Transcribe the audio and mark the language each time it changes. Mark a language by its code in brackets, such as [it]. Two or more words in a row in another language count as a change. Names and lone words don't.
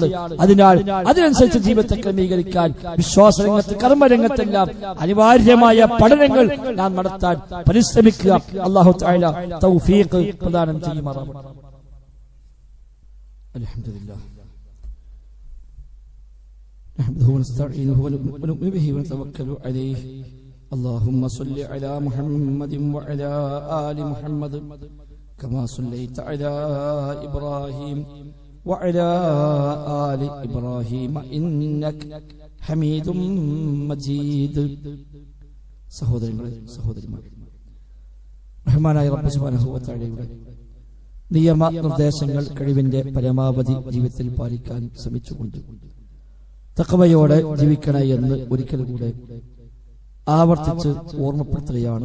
[ml] അതിനാൽ അതിനനുസരിച്ച് ജീവിതത്തെ ക്രമീകരിക്കാൻ വിശ്വാസരംഗത്ത്, കർമ്മരംഗത്തെല്ലാം അനിവാര്യമായ പഠനങ്ങൾ നാം നടത്താൻ പരിശ്രമിക്കുക. അല്ലാഹു തആല തൗഫീഖ് പ്രദാനം ചെയ്യുമാറാവട്ടെ. [ar] الحمد لله نحمده ونستعينه ونؤمن به ونتوكل عليه. اللهم صل على محمد وعلى آل محمد كما صليت على إبراهيم وعلى آل إبراهيم إنك حميد مجيد. [ml] സഹോദരങ്ങളെ, സഹോദരിമാരെ, റഹ്മാനായ റബ്ബ് സുബ്ഹാനഹു വ തആലയുടെ നിയമ നിർദ്ദേശങ്ങൾ കഴിവിന്റെ പരമാവധി ജീവിതത്തിൽ പാലിക്കാൻ ശ്രമിച്ചുകൊണ്ട് തഖ്വയോടെ ജീവിക്കണേ എന്ന് ഒരിക്കൽ കൂടെ ആവർത്തിച്ച് ഓർമ്മപ്പെടുത്തുകയാണ്.